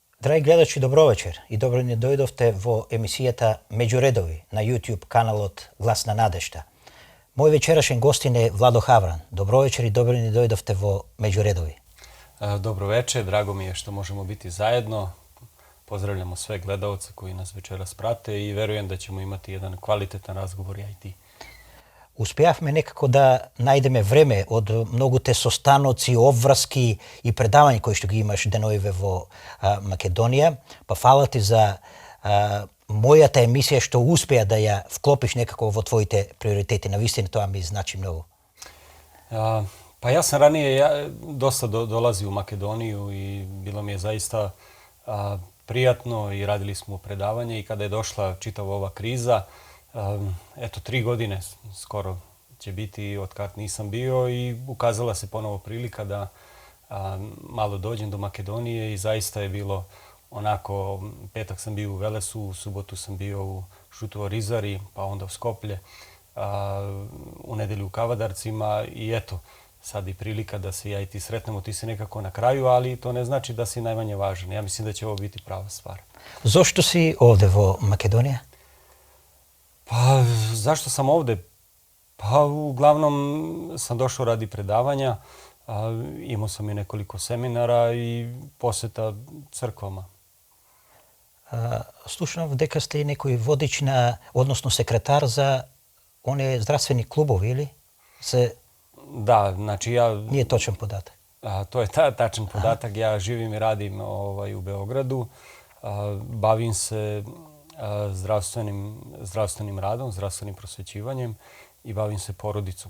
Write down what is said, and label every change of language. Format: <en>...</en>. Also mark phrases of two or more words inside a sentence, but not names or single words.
<mk>Драги гледачи, добро вечер и добро ни дојдовте во емисијата Меѓуредови на YouTube каналот Глас на надежта. Мој вечерашен гостин е Владо Хавран. Добро вечер и добро ни дојдовте во Меѓуредови.</mk> <sr>Dobro večer, drago mi je što možemo biti zajedno. Pozdravljamo sve gledalce koji nas večeras prate i verujem da ćemo imati jedan kvalitetan razgovor ja i ti.</sr> <mk>Успеавме некако да најдеме време од многуте состаноци, обврски и предавања кои што ги имаш деновиве во Македонија. Па фала ти за мојата емисија што успеа да ја вклопиш некако во твоите приоритети. Навистина тоа ми значи многу.</mk> <sr>Pa ja sam ranije dosta dolazio u Makedoniju i bilo mi je zaista prijatno i radili smo predavanje i kada je došla čitava ova kriza, eto 3 godine skoro će biti od kad nisam bio i ukazala se ponovo prilika da malo dođem do Makedonije i zaista je bilo onako, petak sam bio u Velesu, u subotu sam bio u Šutovo-Rizari, pa onda u Skoplje, u nedelju u Kavadarcima i eto, sad i prilika da se ja i ti sretnemo, ti si nekako na kraju, ali to ne znači da si najmanje važan. Ja mislim da će ovo biti prava stvar.</sr> <mk>Зошто си овде во Македонија?</mk> <sr>Pa zašto sam ovde? Pa uglavnom sam došao radi predavanja, imao sam i nekoliko seminara i poseta crkvama.</sr> <mk>Слушнав дека сте и некој водич на, односно секретар за оние здравствени клубови, или?</mk> <sr>Da, znači ja...</sr> <mk>Nije точен податак.</mk> <sr>To je tačan podatak. Ja živim i radim u Beogradu. Bavim se zdravstvenim radom, zdravstvenim prosvećivanjem i bavim se porodicom.</sr>